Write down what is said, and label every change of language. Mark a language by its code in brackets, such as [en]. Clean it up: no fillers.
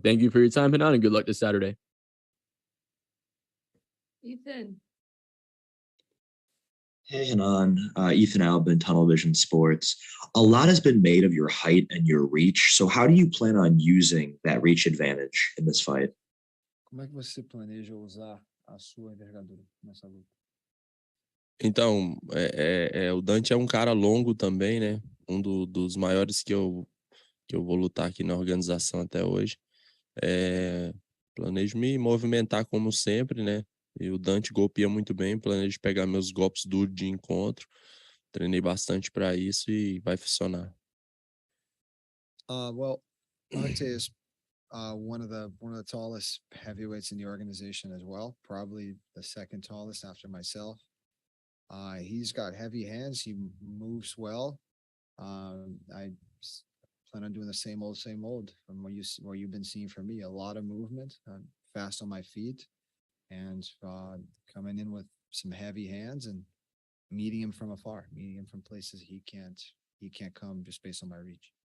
[en] Thank you for your time, Renan, and good luck this Saturday. Ethan. Hey, Hanan, Ethan Albin, Tunnel Vision Sports. A lot has been made of your height and your reach. So how do you plan on using that reach advantage in this fight? [pt] Como é que você planeja usar a sua envergadura nessa luta? Então, o Dante é um cara longo também, né? Dos maiores que eu vou lutar aqui na organização até hoje. Planejo me movimentar como sempre, né? E o Dante golpeia muito bem, planejo pegar meus golpes duros de encontro. Treinei bastante para isso e vai funcionar. [en] Well, Ante is one of the tallest heavyweights in the organization as well, probably the second tallest after myself. He's got heavy hands. He moves well. I plan on doing the same old from what you've been seeing from me. A lot of movement, fast on my feet, and coming in with some heavy hands and meeting him from afar, meeting him from places he can't come just based on my reach.